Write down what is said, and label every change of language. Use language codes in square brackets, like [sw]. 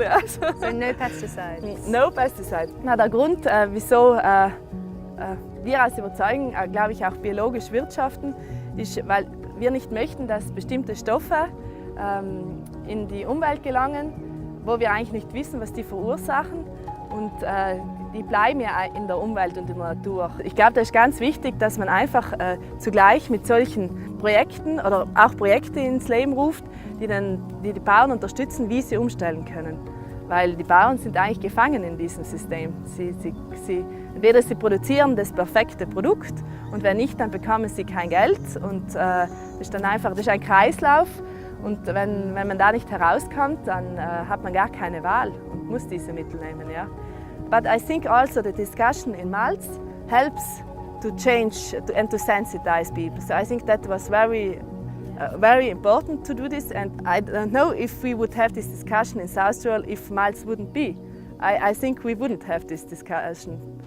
[en] Yes. So no pesticides? No pesticides. [de] Na, der Grund, wieso wir als Überzeugung, glaube ich, auch biologisch wirtschaften, ist, weil wir nicht möchten, dass bestimmte Stoffe in die Umwelt gelangen, wo wir eigentlich nicht wissen, was die verursachen. Und die bleiben ja in der Umwelt und in der Natur. Ich glaube, das ist ganz wichtig, dass man einfach zugleich mit solchen Projekten oder auch Projekte ins Leben ruft, die Bauern unterstützen, wie sie umstellen können. Weil die Bauern sind eigentlich gefangen in diesem System. Entweder sie produzieren das perfekte Produkt und wenn nicht, dann bekommen sie kein Geld. Und das ist ein Kreislauf. Und wenn man da nicht herauskommt, dann hat man gar keine Wahl und muss diese Mittel nehmen. Ja. [en] But I think also the discussion in Malz helps to change and to sensitize people. So I think that was very important to do this, and I don't know if we would have this discussion in South Tyrol if Malz wouldn't be. I think we wouldn't have this discussion.